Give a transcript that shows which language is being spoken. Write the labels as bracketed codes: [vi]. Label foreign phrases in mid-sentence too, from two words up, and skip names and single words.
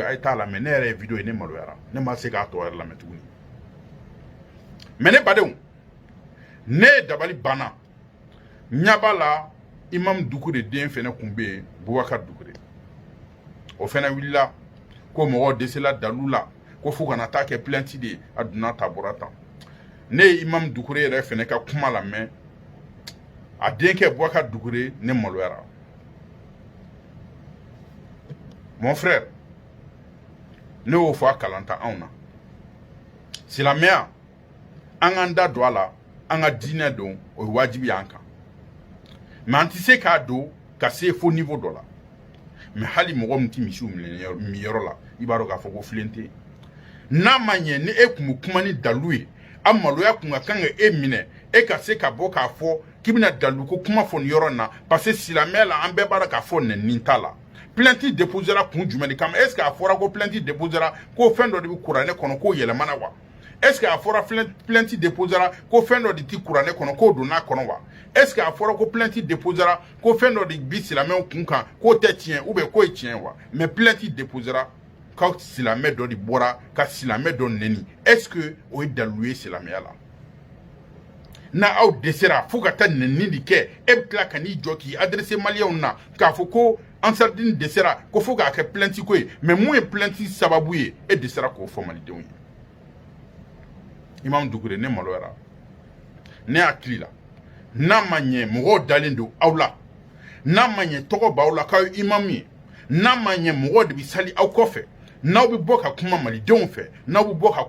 [bm] a ye t'a lamɛn ne yɛrɛ ye vidéo ye ne maloyara ne ma se k'a tɔ yɛrɛ lamɛn tuguni mais ne badenw ne ye dabali banna ɲɛ b'a la Imam Dukure den fɛnɛ kun bɛ yen Bubakar Dukure o fɛnɛ wulila ko mɔgɔw desela dalu la ko fo kana taa kɛ plainte de a donna ta bɔra tan ne ye Imam Dukure yɛrɛ fɛnɛ ka kuma lamɛn a denkɛ Bubakar Dukure ne maloyara [fr] mon frère [bm] ne y'o fɔ a kalanta anw na silamɛya an k'an da don a la an ka diinɛ don o ye wajibi y'an kan mais an tɛ se k'a don ka se fo niveau dɔ la mais hali mɔgɔ min tɛ misiw min yɔrɔ la i b'a dɔn k'a fɔ ko filen tɛ n'a ma ɲɛ ni e kun bɛ kuma ni dalu ye a maloya kun ka kan ka e minɛ e ka se ka bɔ k'a fɔ k'i bɛna dalu ko kuma fɔ nin yɔrɔ in na [fr] parce que [bm] silamɛya la an bɛɛ b'a dɔn k'a fɔ nɛni t'a la [fr] plainte déposera [bm] kun jumɛn de kama [fr] est ce que [bm] a fɔra ko [fr] plainte déposera [bm] ko fɛn dɔ de bɛ kuranɛ kɔnɔ k'o yɛlɛmana wa [fr] est ce que [bm] a fɔra [fr] plainte déposera [bm] ko fɛn dɔ de ti kuranɛ kɔnɔ k'o donna kɔnɔ wa [fr] est ce que [bm] a fɔra ko [fr] plainte déposera [bm] ko fɛn dɔ de bi silamɛw kun kan k'o tɛ tiɲɛ [fr] ou bien [bm] k'o ye tiɲɛ wa [fr] mais plainte déposera [bm] ka silamɛ dɔ de bɔra ka silamɛ dɔ neni [fr] est-ce que [bm] o ye dalilu ye silamɛya la na aw dɛsɛra fo ka taa neni de kɛ e bɛ tila ka n'i jɔ k'i adressé maliyɛnw na k'a fɔ ko Ansardine dɛsɛra ko fo k'a kɛ plainte ko ye mais mun ye plainte sababu ye e dɛsɛra k'o fɔ malidenw ye Imam Dukure ne maloyara ne hakili la n'a ma ɲɛ mɔgɔw dalen don aw la n'a ma ɲɛ tɔgɔ b'aw la k'aw ye imam ye n'a ma ɲɛ mɔgɔw de bɛ sali aw kɔfɛ n'aw bɛ bɔ ka kuma malidenw fɛ n'aw bɛ bɔ ka